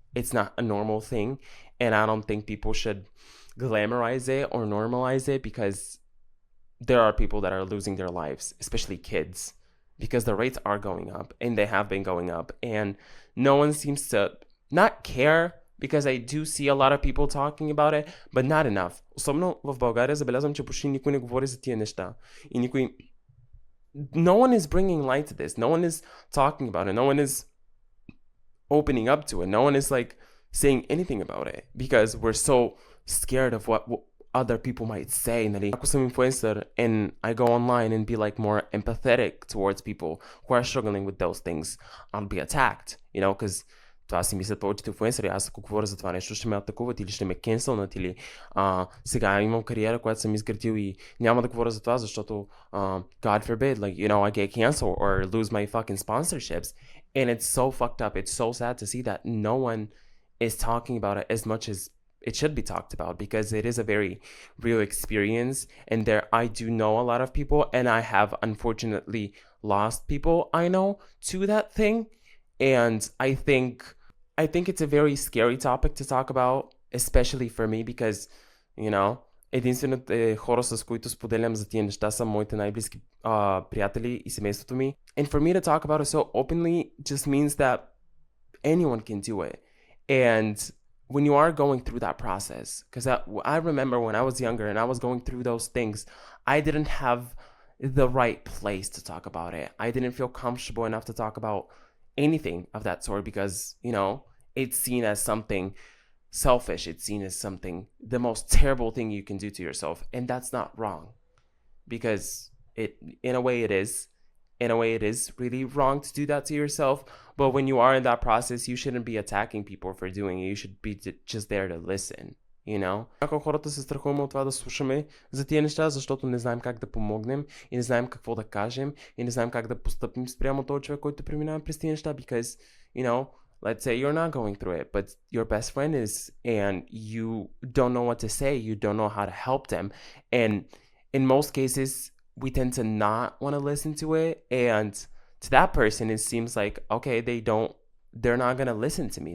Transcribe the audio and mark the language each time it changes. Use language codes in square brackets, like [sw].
[en] It's not a normal thing. And I don't think people should glamorize it or normalize it, because there are people that are losing their lives, especially kids, because the rates are going up and they have been going up, and no one seems to not care, because I do see a lot of people talking about it, but not enough. [bg] Особено в България забелязвам, че почти никой не говори за тия неща. И [en] no one is bringing light to this. No one is talking about it. No one is opening up to it. No one is saying anything about it, because we're so scared of what other people might say. [bg] Ako съм [en] influencer and I go online and be more empathetic towards people who are struggling with those things, I'll be attacked, because [bg] това си мислят повечето инфлуенсъри. Аз ако говоря за това нещо, ще ме атакуват или ще ме кенселнат, или сега имам кариера, която съм изградил и няма да говоря за това, защото [en] God forbid, I get canceled or lose my fucking sponsorships. And it's so fucked up. It's so sad to see that no one is talking about it as much as it should be talked about, because it is a very real experience. And I do know a lot of people, and I have unfortunately lost people I know to that thing. And I think it's a very scary topic to talk about, especially for me, because, [bg] единствените хора, с които споделям за тия неща, са моите най-близки приятели и семейството ми. [en] And for me to talk about it so openly just means that anyone can do it. And when you are going through that process, because I remember when I was younger and I was going through those things, I didn't have the right place to talk about it. I didn't feel comfortable enough to talk about anything of that sort, because, it's seen as something selfish. It's seen as something, the most terrible thing you can do to yourself. And that's not wrong, because in a way it is really wrong to do that to yourself. But when you are in that process, you shouldn't be attacking people for doing it. You should be just there to listen, [bg] Ако хората се страхуваме от това да слушаме за тия неща, защото не знаем как да помогнем и не знаем какво да кажем и не знаем как да постъпим спрямо този човек, който преминава през тия неща, [en] because, let's say you're not going through it, but your best friend is, and you don't know what to say, you don't know how to help them. And in most cases, we tend to not want to listen to it. And to that person, it seems like, okay, they're not going to listen to me.